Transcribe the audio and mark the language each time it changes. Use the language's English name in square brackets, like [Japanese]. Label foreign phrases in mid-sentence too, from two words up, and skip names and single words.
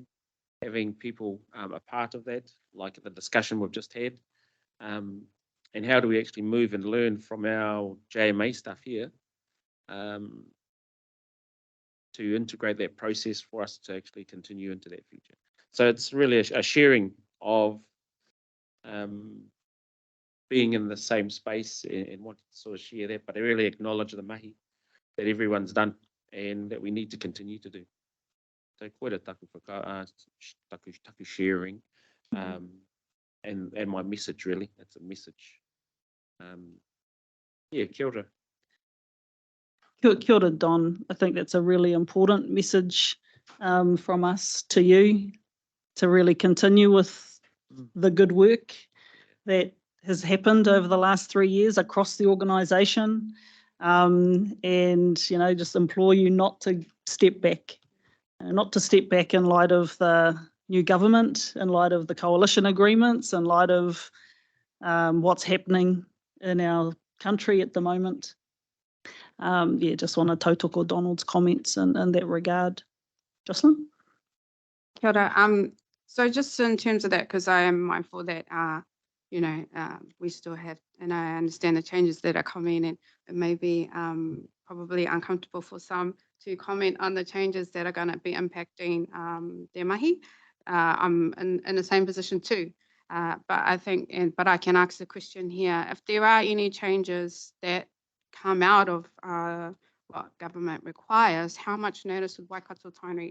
[English] Having people a part of that, like the discussion we've just had, and how do we actually move and learn from our JMA stuff here, to integrate that process for us to actually continue into that future. So it's really a sharing of being in the same space and want to sort of share that, but I really acknowledge the mahi that everyone's done and that we need to continue to do. So [Māori] koe taku [English] sharing, and my message, really, it's a message Yeah, [Māori] kia ora. Kia ora, Don. [English] I think that's a really important message from us to you to really continue with the good work that has happened over the last 3 years across the organisation, and just implore you not to step back, in light of the new government, in light of the coalition agreements, in light of what's happening in our country at the moment. Just want to tautoko Donald's comments in that regard. Jocelyn? [Māori] Kia ora. [English] So just in terms of that, because I am mindful that, we still have, and I understand the changes that are coming, and it may be probably uncomfortable for some to comment on the changes that are going to be impacting their mahi. I'm in the same position too. But I think, but I can ask the question here, if there are any changes that come out of what government requires, how much notice would Waikato Tainui?